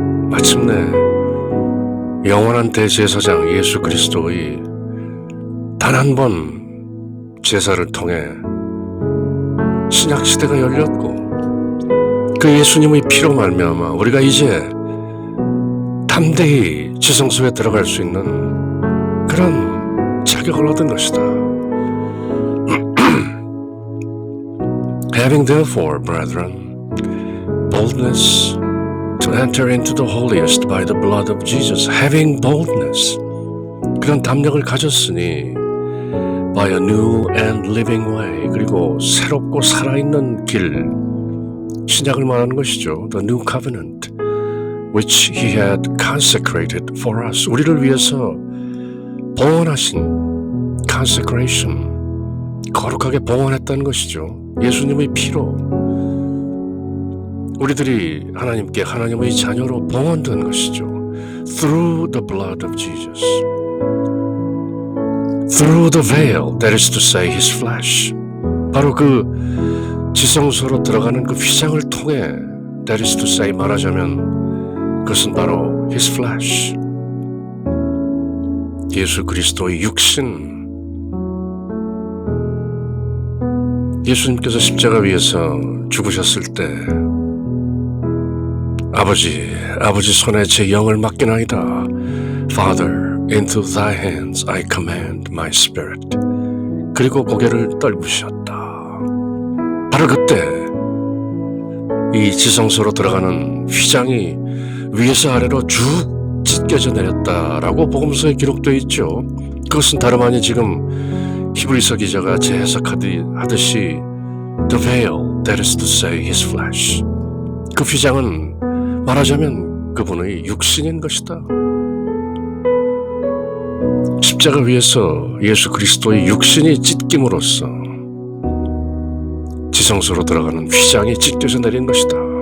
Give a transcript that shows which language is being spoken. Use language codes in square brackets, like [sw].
[ko] 마침내 영원한 대제사장 예수 그리스도의 단 한 번 제사를 통해 신약시대가 열렸고 그 예수님의 피로 말미암아 우리가 이제 담대히 지성소에 들어갈 수 있는 그런 자격을 얻은 것이다. [en] Having therefore, brethren, boldness to enter into the holiest by the blood of Jesus. Having boldness, [ko] 그런 담력을 가졌으니 [en] by a new and living way, [ko] 그리고 새롭고 살아있는 길, 신약을 말하는 것이죠. [en] The new covenant, which he had consecrated for us. [ko] 우리를 위해서 봉헌하신 consecration, 거룩하게 봉헌했다는 것이죠. 예수님의 피로 우리들이 하나님께 하나님의 자녀로 봉헌된 것이죠. [en] Through the blood of Jesus. Through the veil, that is to say, his flesh. [ko] 바로 그 지성소로 들어가는 그 휘장을 통해 [en] that is to say [ko] 말하자면 그것은 바로 [en] his flesh, [ko] 예수 그리스도의 육신, 예수님께서 십자가 위에서 죽으셨을 때 아버지 손에 제 영을 맡기나이다. [en] Father, into thy hands I command my spirit. [ko] 그리고 고개를 떨구셨다. 바로 그때 이 지성소로 들어가는 휘장이 위에서 아래로 쭉 찢겨져 내렸다라고 복음서에 기록되어 있죠. 그것은 다름 아닌 지금 히브리서 기자가 재해석하듯이 [en] the veil, that is to say his flesh. [ko] 그 휘장은 말하자면 그분의 육신인 것이다. 십자가 위에서 예수 그리스도의 육신이 찢김으로써 지성소로 들어가는 휘장이 찢겨져 내린 것이다.